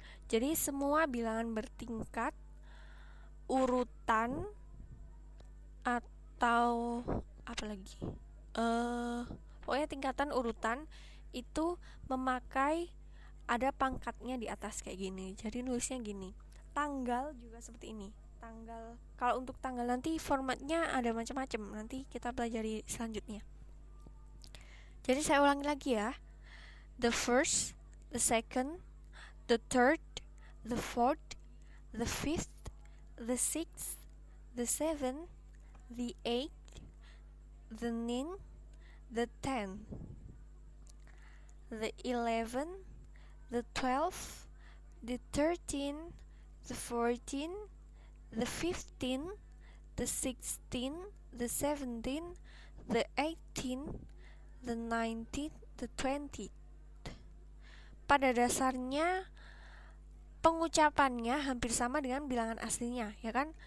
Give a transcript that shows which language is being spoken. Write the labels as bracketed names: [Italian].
[Indonesian] Jadi semua bilangan bertingkat, urutan atau apa lagi, pokoknya tingkatan urutan itu memakai ada pangkatnya di atas kayak gini. Jadi nulisnya gini. Tanggal juga seperti ini. Tanggal, kalau untuk tanggal nanti formatnya ada macam-macam, nanti kita pelajari selanjutnya. Jadi saya ulangi lagi ya. [English] The first, the second, the third, the fourth, the fifth, the sixth, the seventh, the eighth, the ninth, the tenth, the 11th, the 12th, the 13th, the 14th, the 15th, the 16th, the 17th, the 18th, the 19th, the 20th. [Indonesian] Pada dasarnya pengucapannya hampir sama dengan bilangan aslinya, ya kan?